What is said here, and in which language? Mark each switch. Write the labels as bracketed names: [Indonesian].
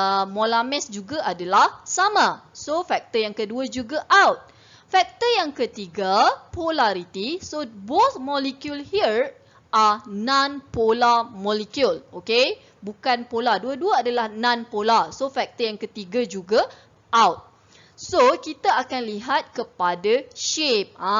[Malay] Molar mass juga adalah sama. So faktor yang kedua juga out. Faktor yang ketiga, polarity. [English] So both molecule here are non-polar molecule. [Malay] Okay, bukan polar. Dua-dua adalah non-polar. So faktor yang ketiga juga out. So kita akan lihat kepada shape.